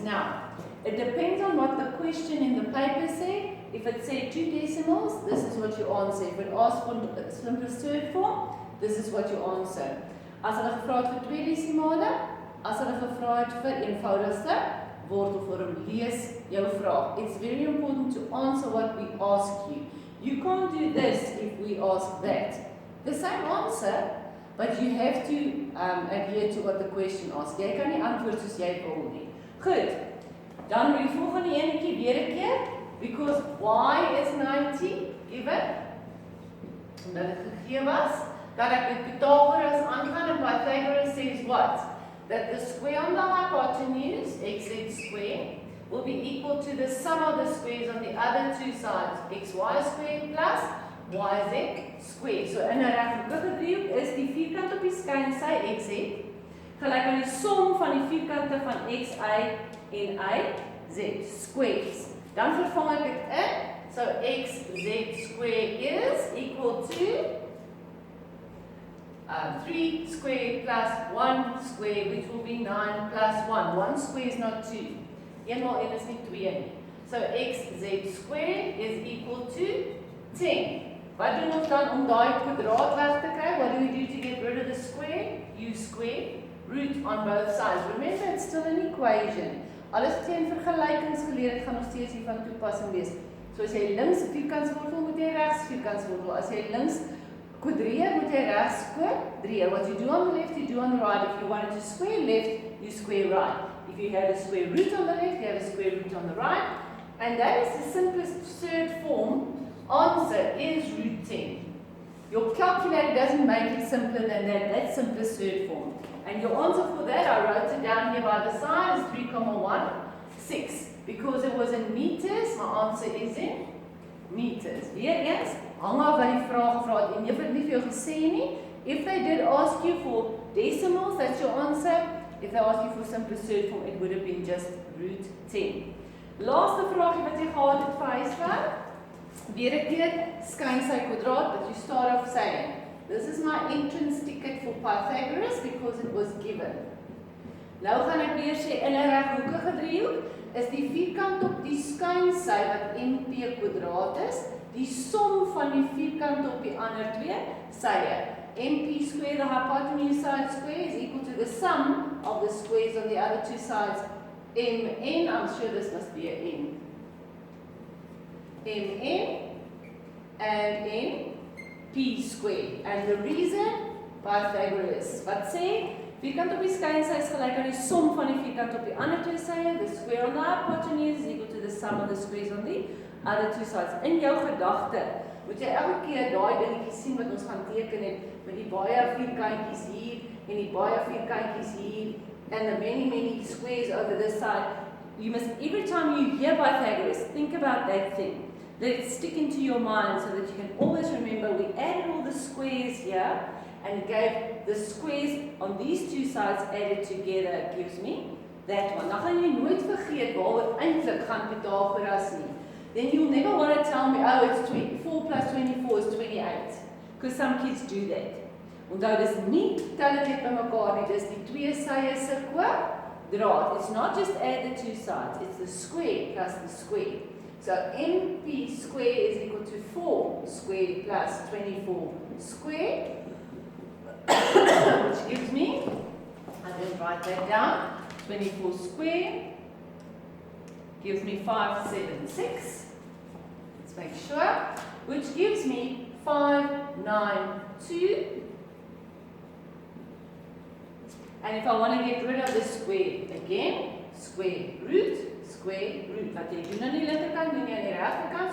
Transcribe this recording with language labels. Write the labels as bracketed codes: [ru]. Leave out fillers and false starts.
[en] Now, it depends on what the question in the paper said. If it said 2 decimals, this is what you answer. If it asked for the simplest third form, this is what you answer. [af] As hulle gevra het vir 2 desimale, as hulle gevra het vir eenvoudigste wortelvorm, lees jou vraag. [en] It's very important to answer what we ask you. You can't do this if we ask that. The same answer, but you have to adhere to what the question asks. [af] Jy kan nie antwoord soos jy wil nie. Goed, dan moet die volgende enetjie weer 'n keer. [en] Because y is 90 given, [af] omdat het gegee was, dat ek met Pythagoras aangaan, en [en] Pythagoras says what? That the square on the hypotenuse, xz square, will be equal to the sum of the squares on the other two sides, xy squared plus yz squared. [af] So in 'n reghoekige driehoek is die vierkant op die skynsy xz gelyk aan die som van die vierkante van xy en yz squares. Dan vervang ek dit in. [en] So xz squared is equal to 3 squared plus 1 squared, which will be 9 plus 1. 1 square is not 2. [af] 1 maal 1 is nie 2 nie. [en] So xz squared is equal to 10. [af] Wat doen ons dan om daai kwadraat weg te kry? [en] What do we do to get rid of the square? U squared, root on both sides. Remember, it's still an equation. [af] Alles wat jy in vergelykings geleer het, gaan nog steeds hier van toepassing wees. So as jy links vierkantswortel, moet jy regs vierkantswortel. As jy links quadreer, moet jy regs quadreer. [en] What you do on the left, you do on the right. If you wanted to square left, you square right. If you have a square root on the left, you have a square root on the right. And that is the simplest third form answer is root 10. Your calculator doesn't make it simpler than that. That's simplest third form. And your answer for that, I wrote it down here by the side, is 3,16. Because it was in meters, my answer is in meters. [af] Weer eens, hang af wat die vraag gevra het en jy het nie vir jou gesê nie. [en] If they did ask you for decimals, that's your answer. If they asked you for simplest third form, it would have been just root 10. [af] Laaste vraagie wat jy gehad het vir huiswerk. Weer 'n keer, skyn sy kwadraat, [en] but you start off saying, this is my entrance ticket for Pythagoras because it was given. [af] Nou gaan ek weer sê, in 'n reghoekige driehoek is die vierkant op die skynsy wat NP kwadraat is, die som van die vierkant op die ander twee sye. [en] NP square, the hypotenuse side square, is equal to the sum of the squares on the other two sides. MN, I'm sure this must be an N. MN and NP square. And the reason, Pythagoras. [af] Wat sê? Vierkant op die skynsy is gelyk aan die som van die vierkant op die ander twee sye. [en] The square on the hypotenuse is equal to the sum of the squares on the other two sides. [af] In jou gedagte moet jy elke keer daai dingetjies sien wat ons gaan teken het met die baie vierkantjies hier en die baie vierkantjies hier [en] and the many squares over this side. You must, every time you hear Pythagoras, think about that thing. Let it stick into your mind so that you can always remember we added all the squares here and gave the squares on these two sides added together gives me that one. [af] Nou gaan jy nooit vergeet waaroor eintlik gaan Pythagoras nie. [en] Then you'll never want to tell me, oh, it's 4 plus 24 is 28. Because some kids do that. [af] Onthou, dis nie tel dit net bymekaar nie, dis die twee sye se kwadraat. [en] It's not just add the two sides, it's the square plus the square. So MP square is equal to 4 square plus 24 square, which gives me, I didn't write that down, 24 square gives me 576, let's make sure, which gives me 592. And if I want to get rid of the square again, square root. [af] Wat jy doen aan die linkerkant, doen jy aan die regterkant.